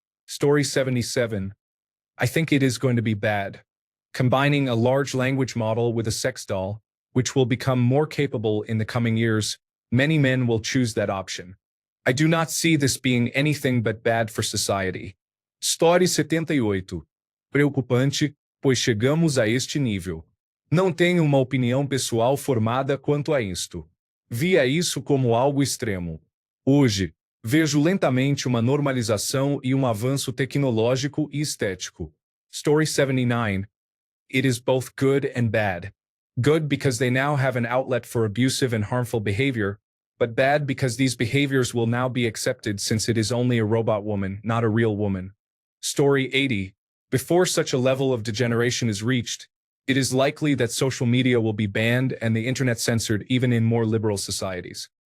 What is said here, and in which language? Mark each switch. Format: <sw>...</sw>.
<en>Story 77. I think it is going to be bad. Combining a large language model with a sex doll, which will become more capable in the coming years, many men will choose that option. I do not see this being anything but bad for society. Story 78.</en> <pt>Preocupante, pois chegamos a este nível. Não tenho uma opinião pessoal formada quanto a isto. Via isso como algo extremo. Hoje, vejo lentamente uma normalização e avanço tecnológico e estético.</pt> <en>Story 79. It is both good and bad. Good because they now have an outlet for abusive and harmful behavior, but bad because these behaviors will now be accepted since it is only a robot woman, not a real woman. Story 80. Before such a level of degeneration is reached, it is likely that social media will be banned and the internet censored even in more liberal societies.</en>